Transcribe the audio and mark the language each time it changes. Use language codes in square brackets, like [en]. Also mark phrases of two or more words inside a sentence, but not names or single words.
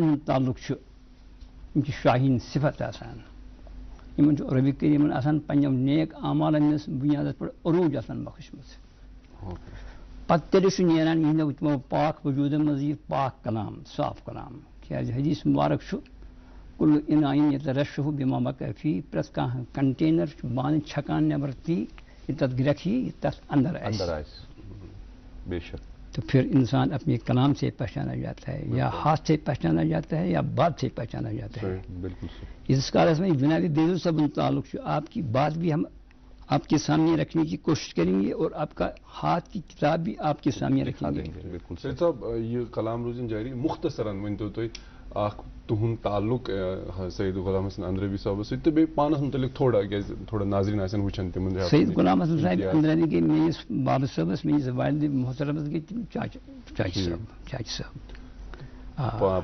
[ks] ہُنٛد تعلق چھُ یِم چھِ شاہین صفت آسان یِمن چھُ ربِ کریٖمن آسان پنٛنٮ۪و نیک اعمالن ہٕنٛدِس بُنیادس پٮ۪ٹھ عروٗج آسان بخشمٕژ پتہٕ تیٚلہِ چھُ نیران یِہنٛدیو تِمو پاک وجوٗدن منٛز یہِ پاک کلام صاف کلام کیٛازِ حدیث مُبارک چھُ [ar] کُلُّ اِناعٍ یترشحُ بِما بقیٰ فیہ [ks] پرٛٮ۪تھ کانٛہہ کنٹینر چھُ بانہٕ چھکان نیبر تی یہ تتھ گرٮ۪کھ یی یہ تتھ اندر آسہِ [ur] بے شک تو پھر انسان اپنے کلام سے پہچانا جاتا ہے یا ہاتھ سے پہچانا جاتا ہے یا بات سے پہچانا جاتا ہے بالکل اس کالس میں جناب بیضو صاحب تعلق آپ کی بات بھی ہم آپ کے سامنے رکھنے کی کوشش کریں گے اور آپ کا ہاتھ کی کتاب بھی آپ کے سامنے رکھیں گے بالکل [ks] سید صاحب یہ کلام روزن جاری مختصراً ؤنتو تُہۍ اکھ تُہُنٛد تعلق سید غلام حسن اندرابی صٲبس سۭتۍ تہٕ بیٚیہِ پانس مُتعلق تھوڑا کیٛازِ تھوڑا ناظریٖن آسن وٕچھان تِمن سید غلام حسن صاحب اندرابی گٔے میٲنِس بابہٕ صٲبس میٲنِس والدِ محترمس گٔے تِم چاچہِ صٲب